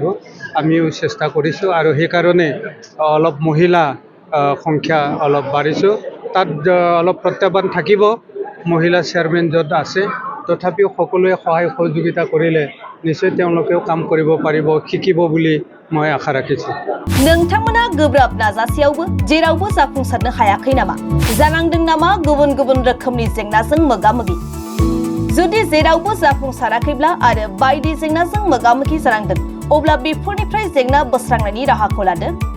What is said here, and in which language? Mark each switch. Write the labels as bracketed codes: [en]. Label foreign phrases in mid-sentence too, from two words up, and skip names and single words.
[as] আমিও চেষ্টা কৰিছোঁ আৰু সেইকাৰণে অলপ মহিলা সংখ্যা অলপ বাঢ়িছোঁ। তাত অলপ প্ৰত্যাহ্বান থাকিব মহিলা চেয়াৰমেন য'ত আছে তথাপিও সকলোৱে সহায় সহযোগিতা কৰিলে নিশ্চয় তেওঁলোকেও কাম কৰিব পাৰিব শিকিব বুলি মই আশা ৰাখিছোঁ। [brx] नोंथांमोना गोब्राब नाजासेयावबो जेरावबो जाफुंसारनो हायाखै नामा? जानांदों नामा गुबुन गुबुन रोखोमनि जेंनाजों मोगा-मोगि? जुदि जेरावबो जाफुंसाराखैब्ला आरो बायदि जेंनाजों मोगा-मोगि जानांदों अब्ला बेफोरनिफ्राय जेंना बोस्रांनायनि राहाखौ लादो।